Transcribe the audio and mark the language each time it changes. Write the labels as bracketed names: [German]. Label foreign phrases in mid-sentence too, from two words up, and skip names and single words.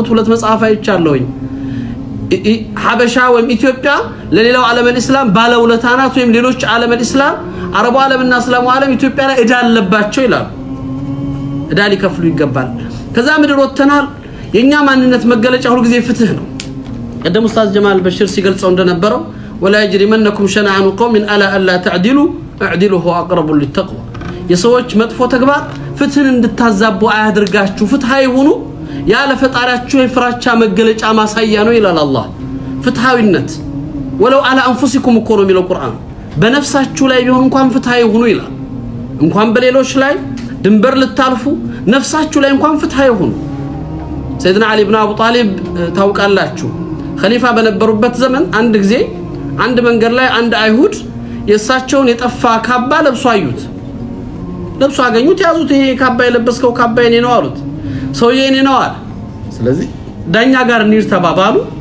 [Amharic] ሁለት መጽሐፍ አይቻለሁኝ ሐበሻ ወይም ኢትዮጵያ ለሌላው ዓለም الاسلام ባለውለታ ናት ወይም ሌሎች ዓለም الاسلام አረቡ ዓለምና እስላሙ ዓለም ኢትዮጵያ ላይ እዳ አለባቸው ይላሉ እዳ ሊከፍሉ ይገባል ከዛ ምድር ወጥተናል የኛ ማንነት መገለጫ ሁሉ ጊዜ ፍትህ ነው ቀደም ኡስታዝ ጀማል በሽር ሲገልጸው እንደነበረው [Arabic] ولا يجرمنكم شنعان قوم الا الا تعدلوا اعدلوا هو اقرب للتقوى [Amharic] የሰዎች መጥፎ ተግባር ፍትህን እንድታዛቡ አያድርጋችሁ ፍትሃዊ ሁኑ ያለ ፈጣሪያችሁ የፍራቻ መገለጫ ማሳያ ነው ይላል አላህ ፍትሃዊነት [Arabic] ولو على انفسكم [Amharic] እኮ ነው የሚለው ቁርአን በነፍሳችሁ ላይ ቢሆን እንኳን ፍትሃዊ ሁኑ ይላል እንኳን በሌሎች ላይ ድንበር ልታልፉ ነፍሳችሁ ላይ እንኳን ፍትሃዊ ሁኑ ሰይድና አሊ ኢብኑ አቡ ጣሊብ ታውቃላችሁ ኸሊፋ በነበሩበት ዘመን አንድ ጊዜ አንድ መንገድ ላይ አንድ አይሁድ የሳቸውን የጠፋ ካባ ለብሶ አዩት ለብሶ አገኙት ያዙት ይሄ ካባ የለበስከው ካባ የኔ ነው አሉት ሰውዬ የኔ ነው አለ ስለዚህ ዳኛ ጋር እንሂድ ተባባሉ